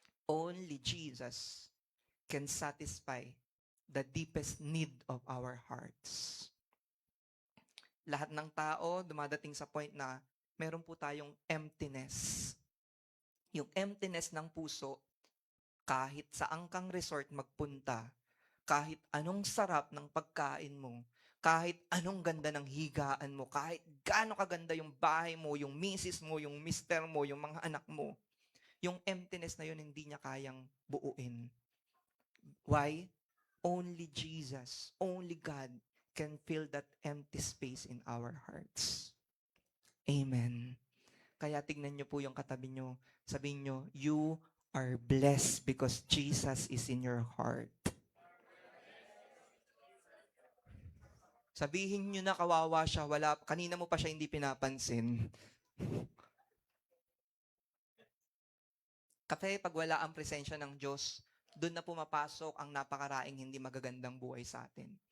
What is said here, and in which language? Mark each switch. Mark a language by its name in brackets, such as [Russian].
[English] Only Jesus can satisfy the deepest need of our hearts. [Filipino] Lahat ng tao dumadating sa point na meron po tayong emptiness. Yung emptiness ng puso, kahit saan kang resort magpunta, kahit anong sarap ng pagkain mo, kahit anong ganda ng higaan mo, kahit gaano kaganda yung bahay mo, yung misis mo, yung mister mo, yung mga anak mo, yung emptiness na yun hindi niya kayang buuin. [English] Why? Only Jesus, only God can fill that empty space in our hearts. Amen. [Filipino] Kaya tignan niyo po yung katabi niyo. Sabihin niyo, [English] you are blessed because Jesus is in your heart. [Filipino] Sabihin niyo na kawawa siya, kanina mo pa siya hindi pinapansin. Kasi pag wala ang presensya ng Diyos, doon na pumapasok ang napakaraing hindi magagandang buhay sa atin.